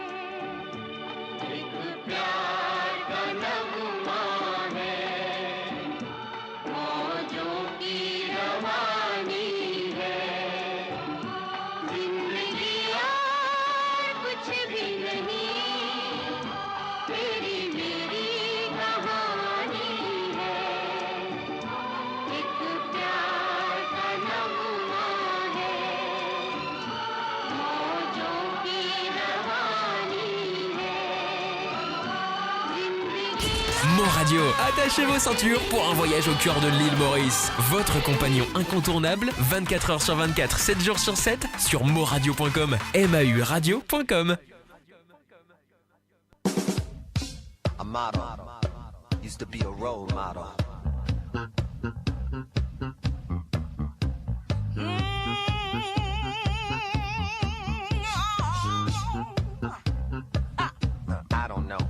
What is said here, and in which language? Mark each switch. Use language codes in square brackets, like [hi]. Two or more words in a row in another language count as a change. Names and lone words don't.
[hi] एक प्यार का नगमा है, मौजों की रवानी है, जिंदगी और कुछ भी नहीं, तेरी मेरी कहानी है। एक प्यार का नगमा है, मौजों की रवानी है, जिंदगी [fr] Mon Radio, attachez vos ceintures pour un voyage au cœur de l'île Maurice. Votre compagnon incontournable, 24 heures sur 24, 7 jours sur 7, sur moradio.com, mauradio.com. [en] A model used to be a role model. I don't know.